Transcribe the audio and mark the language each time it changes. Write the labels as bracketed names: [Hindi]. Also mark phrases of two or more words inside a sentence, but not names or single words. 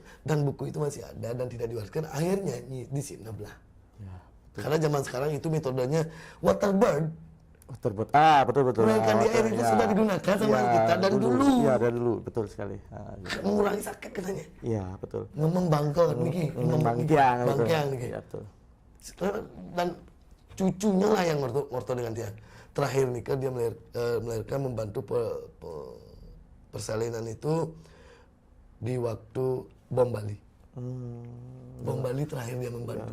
[Indonesian] Dan buku itu masih ada dan tidak diwariskan. Akhirnya di sini belah. Ya, Karena zaman sekarang itu metodenya waterbird. betul. Melahirkan di air itu sudah digunakan sama kita dari dulu. Iya dari dulu, betul sekali. Mengurangi sakit katanya. Iya betul. Ngomong bangkel niki, Bangkiang niki. Iya betul. Dan cucunya lah yang morto dengan dia. Terakhir nikah dia melahirkan membantu persalinan itu di waktu bom Bali. Bom Bali terakhir dia membantu.